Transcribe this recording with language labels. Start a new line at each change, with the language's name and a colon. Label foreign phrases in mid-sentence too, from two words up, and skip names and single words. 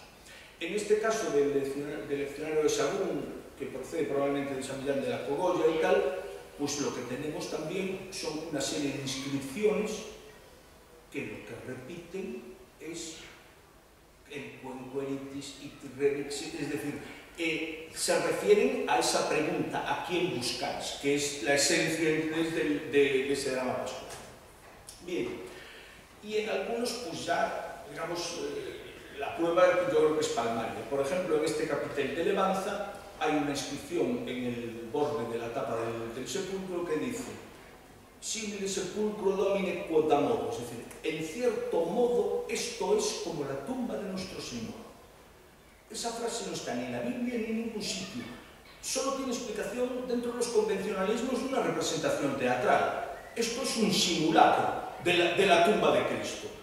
Spanish: En este caso del leccionario de Sagún, que procede probablemente de San Millán de la Cogolla y tal, pues lo que tenemos también son una serie de inscripciones que lo que repiten es el
Latin: quenqueritis it revixit,
Spanish: es decir, se refieren a esa pregunta, ¿a quién buscáis?, que es la esencia de ese drama pascual. Bien, y en algunos, pues ya, digamos, la prueba yo creo que es palmaria. Por ejemplo, en este capitel de Levanza hay una inscripción en el borde de la tapa del sepulcro que dice
Latin: simile sepulcro domine quod amor,
Spanish: es decir, en cierto modo esto es como la tumba de nuestro Señor. Esa frase no está ni en la Biblia ni en ningún sitio. Solo tiene explicación dentro de los convencionalismos de una representación teatral. Esto es un simulacro de la tumba de Cristo.